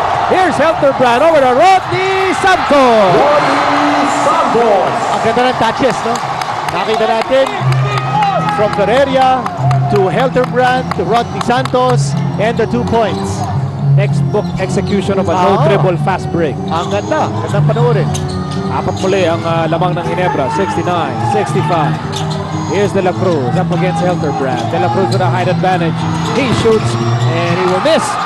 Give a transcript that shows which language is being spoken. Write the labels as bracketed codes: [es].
[en] Here's Helterbrand over to Rodney Santos. [tl] Ang ganda ng touches, no? Nakita natin [en] from Ferreria to Helterbrand to Rodney Santos and the 2 points. Textbook execution of a no-dribble fast break. [tl] Ang ganda. Gandang panoorin. Apat muli ang lamang ng Ginebra. 69-65. [en] Here's De La Cruz up against Helterbrand. De La Cruz with a height advantage. He shoots and he will miss.